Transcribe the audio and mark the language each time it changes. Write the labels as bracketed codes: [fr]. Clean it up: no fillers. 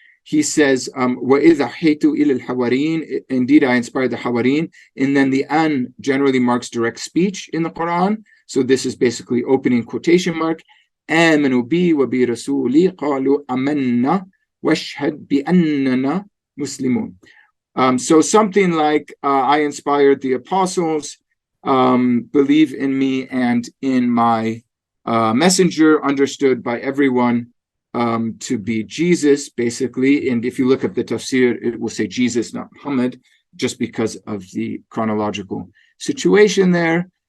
[en] He says, [ar] وَإِذْ أَحْيَيْتُ إِلَى الْحَوَارِيِّينَ, [en] indeed I inspired the Hawariyyin. And then the an generally marks direct speech in the Quran. So this is basically opening quotation mark. [ar] آمنوا بي وبرسولي قالوا آمنا واشهد بأننا مسلمون. [en] So something like, I inspired the apostles, believe in me and in my messenger, understood by everyone to be Jesus, basically. And if you look up the tafsir, it will say Jesus, not Muhammad, just because of the chronological situation there.